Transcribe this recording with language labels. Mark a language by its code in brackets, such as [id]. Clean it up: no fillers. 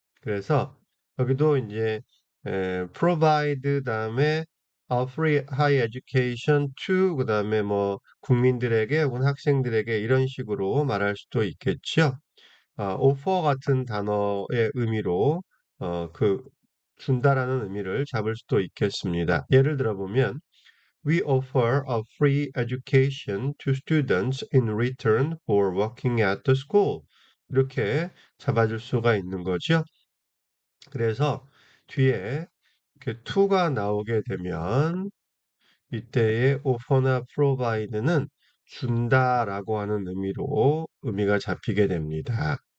[ko] 그래서 여기도 이제 provide 다음에 [en] free high education to [ko] 그다음에 뭐 국민들에게 혹은 학생들에게 이런 식으로 말할 수도 있겠죠. offer 같은 단어의 의미로 그 준다라는 의미를 잡을 수도 있겠습니다. [en] 예를 들어 보면 We offer a free education to students in return for working at the school. [ko] 이렇게 잡아줄 수가 있는 거죠. 그래서 뒤에 이렇게 to가 나오게 되면 이때의 offer나 provide는 준다라고 하는 의미로 의미가 잡히게 됩니다.